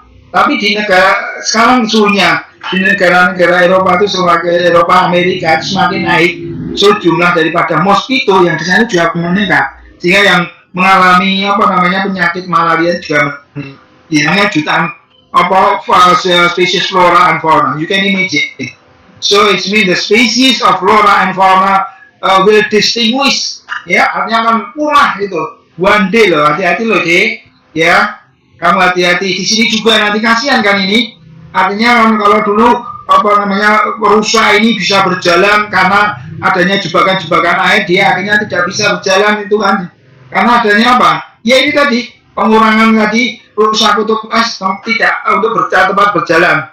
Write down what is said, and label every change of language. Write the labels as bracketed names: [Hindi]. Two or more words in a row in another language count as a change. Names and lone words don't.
[Indonesian] Tapi di negara sekarang suhunya di negara-negara Eropa itu semakin Eropa, Amerika itu semakin naik, so jumlah daripada mosquito yang di sana juga meningkat, sehingga yang mengalami penyakit malaria juga meningkat. Jutaan spesies [English] flora and fauna. You can imagine. So it means the species of flora and fauna will distinguish, [Indonesian] ya, artinya akan punah itu. [English] One day [Indonesian] loh, hati-hati loh deh, ya. Kamu hati-hati. Di sini juga nanti kasihan kan ini. Artinya kalau dulu rusa ini bisa berjalan karena adanya jebakan-jebakan air, dia akhirnya tidak bisa berjalan itu kan. Karena adanya apa? Ya ini tadi pengurangan tadi rusa kutub es tidak untuk tempat berjalan.